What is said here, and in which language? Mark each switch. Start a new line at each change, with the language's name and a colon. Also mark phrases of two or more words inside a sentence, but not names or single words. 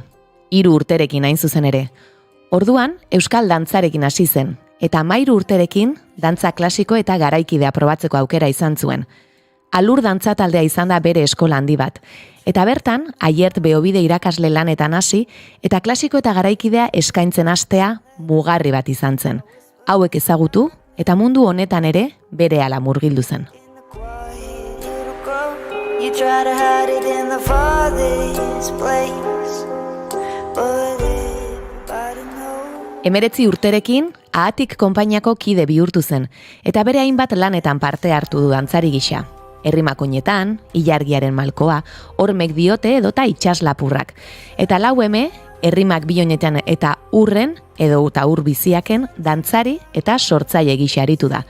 Basque: 3 urterekin hain zuzen ere. Orduan, euskal dantzarekin hasi zen, eta 13 urterekin dantza klasiko eta garaikidea probatzeko aukera izan zuen. Alur dantza taldea izan da bere eskola handi bat, eta bertan, Aiert Beobide irakasle lanetan hasi, eta klasiko eta garaikidea eskaintzen hastea mugarri bat izan zen. Hauek ezagutu, eta mundu honetan ere berehala murgildu zen.
English: You try to hide it in the farthest place, but everybody knows.
Basque: 19 urterekin, Ahatik konpainiako kide bihurtu zen, eta bere hainbat lanetan parte hartu du dantzari gisa. Herrimakoinetan, Ilargiaren malkoa, Hormek diote edota itxaslapurrak. Eta 4 herrimak bionetan eta urren, edo eta ur biziaken, dantzari eta sortzaile gisa aritu da.